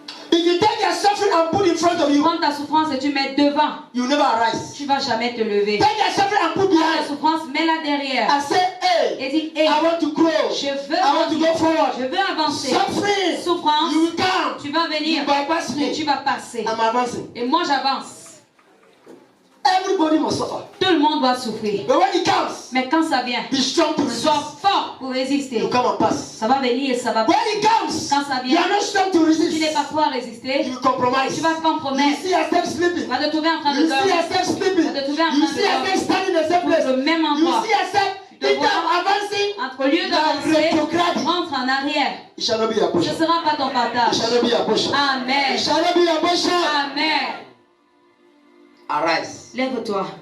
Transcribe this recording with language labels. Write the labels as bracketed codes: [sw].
[en] If you take your suffering and put in front of you, [fr] Prends ta souffrance et tu mets devant, [en] you never arise. [fr] tu ne vas jamais te lever. [en] Take your suffering and put [fr] Prends ta [en] behind. [fr] souffrance, mets-la derrière. [en] And say, hey, [fr] Et dis, hé, [en] I want to grow. [fr] je veux [en] I want to go [fr] grandir. [en] forward. [fr] Je veux avancer. [en] Suffering, [fr] Souffrance, [en] you will come. [fr] tu vas venir [en] You bypass [fr] et [en] me. [fr] tu vas passer. [en] I'm advancing. [fr] Et moi j'avance. [en] Everybody must suffer. [fr] Tout le monde doit souffrir. [en] But when it comes, [fr] Mais quand ça vient, [en] be strong to [fr] sois [en] resist. [fr] fort pour résister. [en] You come and pass. [fr] Ça va venir et ça va [en] When it comes, [fr] Quand ça [en] you [fr] vient, [en] are not strong to [fr] tu [en] resist. [fr] n'es pas fort à résister. [en] You compromise. [fr] Tu vas te [en] You [fr] compromettre. [en] see yourself [fr] Tu [en] sleeping. [fr] vas te trouver en train de [en] You see [fr] dormir. [en] yourself sleeping. [fr] Tu vas te trouver en [en] You [fr] train [en] see [fr] de [en] yourself standing in the same place. [fr] au même [en] You [fr] endroit. [en] see yourself [fr] te [en] instead [fr] vois [en] of advancing. [fr] Entre lieu [en] You are [fr] d'avancer, [en] retrograde. [fr] rentre en arrière. [en] It shall not be your [fr] Ce [en] portion. [fr] ne sera pas ton [en] It [fr] partage. [en] shall not be your portion. Amen. It shall not be your portion. Amen. Arise. [fr] Lève-toi.